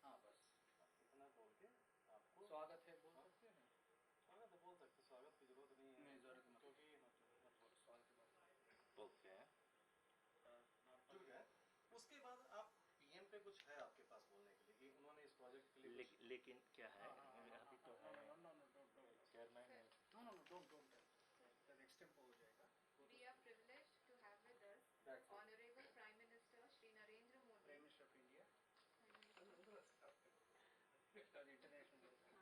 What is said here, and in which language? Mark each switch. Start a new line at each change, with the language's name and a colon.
Hindi: हाँ बस इतना बोल के आपको स्वागत है बोल सकते हैं, स्वागत है बोल सकते, स्वागत की जरूरत नहीं है, नहीं जरूरत नहीं, क्योंकि स्वागत
English: okay
Hindi: ठीक है। उसके बाद आप पीएम पे कुछ है आपके पास बोलने के लिए, उन्होंने इस प्रोजेक्ट के लिए लेकिन क्या है अभी तो है चेयरमैन है।
English: no no no don't tell extempore
Hindi: हो जाएगा।
English: We are privileged to have with us That's it. Honorable Prime Minister Shri Narendra Modi. Prime minister of India international